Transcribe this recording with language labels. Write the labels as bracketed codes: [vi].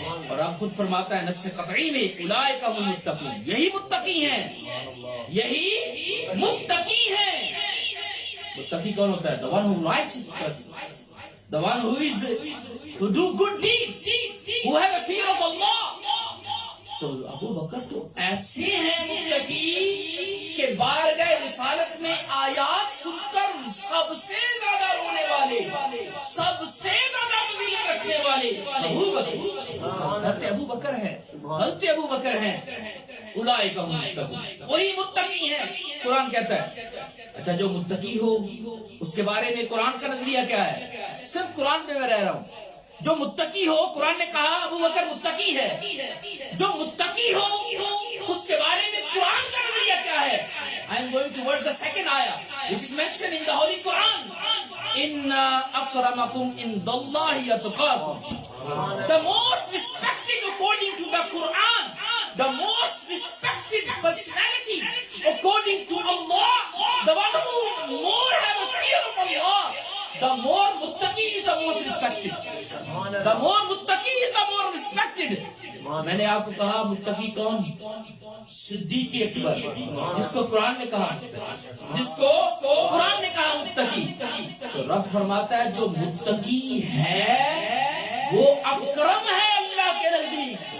[ur] اور آپ خود فرماتا ہے نص قطعی میں [ar] اولئک هم المتقون, [ur] یہی متقی ہیں, یہی متقی ہیں. متقی کون ہوتا ہے؟ [en] the one who likes his person, the one who do good deeds, who have a fear of Allah. [ur] تو ابو بکر تو ایسے ہیں متقی کہ بارگاہ رسالت میں آیات سن کر سب سے زیادہ رونے والے, سب سے زیادہ فضیلت رکھنے والے ابو بکر, حضرت ابو بکر ہیں, حضرت ابو بکر ہیں. [ar] اولئک هم المتقون, [ur] وہی متقی ہیں. قرآن کہتا ہے. اچھا جو متقی ہو اس کے بارے میں قرآن کا نظریہ کیا ہے؟ صرف قرآن پہ میں رہ رہا ہوں. جو متقی ہو, قرآن نے کہا ابو بکر متقی ہے. جو متقی ہو اس کے بارے میں قرآن کا نظریہ کیا ہے؟ [en] I am going towards the second ayah which is mentioned in the Holy Quran. [ar] Inna akramakum indallahi atqakum. [en] The most respected according to the Quran, the most respected personality according to Allah, the one who more have a fear of Allah, the more muttaqi is the most respected, the more muttaqi is the more respected. [ur] میں نے آپ کو کہا متقی کون؟ صدیق اکبر, جس کو قرآن نے کہا, جس کو قرآن نے کہا متقی. تو رب فرماتا ہے جو متقی ہے وہ اکرم ہے اللہ کے نزدیک.